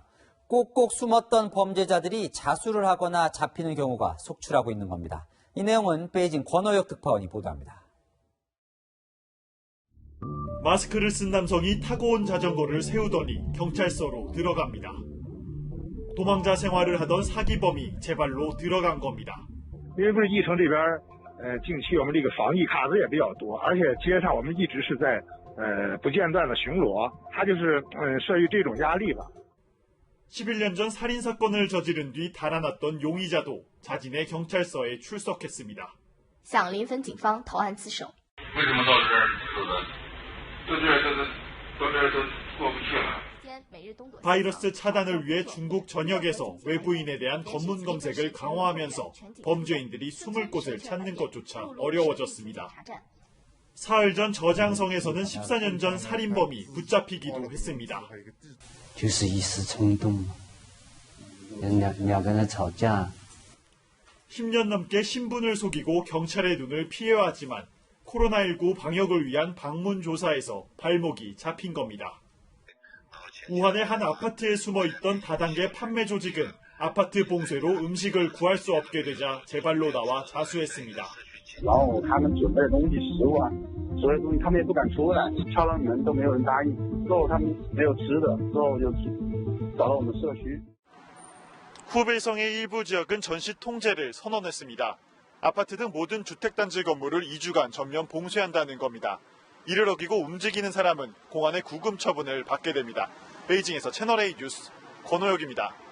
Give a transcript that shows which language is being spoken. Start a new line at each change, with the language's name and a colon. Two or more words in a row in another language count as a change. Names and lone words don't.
Korean: 꼭꼭 숨었던 범죄자들이 자수를 하거나 잡히는 경우가 속출하고 있는 겁니다. 이 내용은 베이징 권호혁 특파원이 보도합니다. 마스크를 쓴 남성이 타고 온 자전거를 세우더니 경찰서로 들어갑니다. 도망자 생활을 하던 사기범이 제 발로 들어간 겁니다.
Chinese: 因为不是疫城这边近期我们这个防疫卡子也比较多，而且街上我们一直是在不间断的巡逻，他就是设于这种压力吧。
Korean: 11년 전 살인 사건을 저지른 뒤 달아났던 용의자도 자진의 경찰서에 출석했습니다.
Chinese: 向临汾警方投案自首。为什么到这儿走的？到这儿都过不去了。
Korean: 바이러스 차단을 위해 중국 전역에서 외부인에 대한 검문 검색을 강화하면서 범죄인들이 숨을 곳을 찾는 것조차 어려워졌습니다. 사흘 전 저장성에서는 14년 전 살인범이 붙잡히기도 했습니다.
Chinese: 就是一时冲动，两个人吵架。
Korean: 10년 넘게 신분을 속이고 경찰의 눈을 피해왔지만 코로나19 방역을 위한 방문 조사에서 발목이 잡힌 겁니다. 우한의 한 아파트에 숨어있던 다단계 판매 조직은 아파트 봉쇄로 음식을 구할 수 없게 되자 제 발로 나와 자수했습니다.
Chinese: 然后他们准备的东西食物啊，所有东西他们也不敢出来，敲了门都没有人答应。之后他们没有吃的，之后就找到我们社区。
Korean: 후베이성의 일부 지역은 전시 통제를 선언했습니다. 아파트 등 모든 주택단지 건물을 2주간 전면 봉쇄한다는 겁니다. 이를 어기고 움직이는 사람은 공안의 구금 처분을 받게 됩니다. 베이징에서 채널A 뉴스 권호혁입니다.